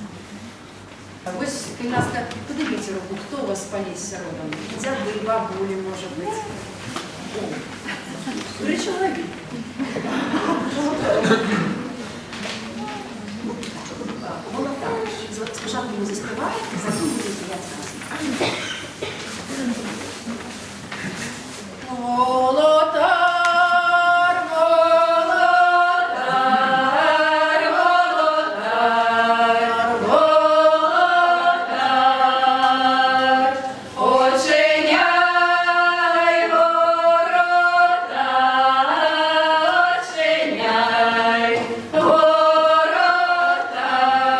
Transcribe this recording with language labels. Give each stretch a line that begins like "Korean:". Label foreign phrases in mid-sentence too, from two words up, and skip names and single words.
Belarusian: Вось, калі ласка, падыміце руку, хто у вас з Палесся родам? Дзяды, бабулі, можа быць. Тры чалавекі.
Russian: Вот так.
Belarusian: Спачатку мы заспяваем, затым будзе спяваць разам.
Ukrainian: Володар, володар, володар, володар, очиняй ворота, очиняй ворота.